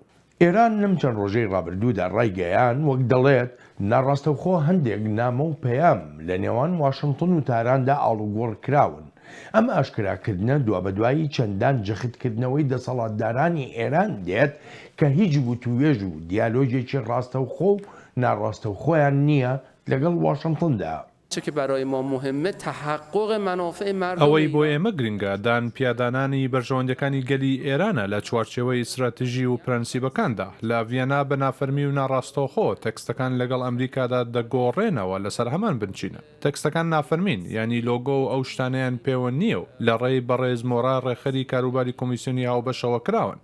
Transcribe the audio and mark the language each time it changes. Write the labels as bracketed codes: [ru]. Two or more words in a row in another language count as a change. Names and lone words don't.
[ckb] ئێران لەم چەند ڕۆژەی ڕابردوودا ڕایگەیان وەک دەڵێت ناڕاستەوخۆ هەندێک نامە و پەیام لە نێوان واشنگتن و تاراندا ئاڵوگۆڕ کراون ئەم ئاشکراکردنە دوا بەدوایی چەندان جەختکردنەوەی دەسەڵاتدارانی ئێران دێت کە هیچ گوتوێژ و دیالۆژێکی ڕاستەوخۆ و ناڕاستەوخۆیان نییە لەگەڵ واشنگتندا. [fa] که برای ما مهمه تحقق منافع مردم [ckb] ئەوەی بۆ ئێمە گرنگە دان پیادانانی بەرژەوەندەکانی گەلی ئێرانە لە چوارچێوەی استراتژی و پرەنسیبەکاندا لە ڤیەنا بە نافەرمی و ناڕاستەوخۆ تەکستەکان لەگەڵ ئەمریکادا دەگۆڕێنەوە لەسەر هەمان بنچینە. تەکستەکان نافەرمین ینی لۆگۆ و ئەو شتانیان پێوە نییە و لە ڕێی بەڕێز مۆرا ڕێخەری کاروباری کۆمیسیۆنی هاوبەشەوە کراون.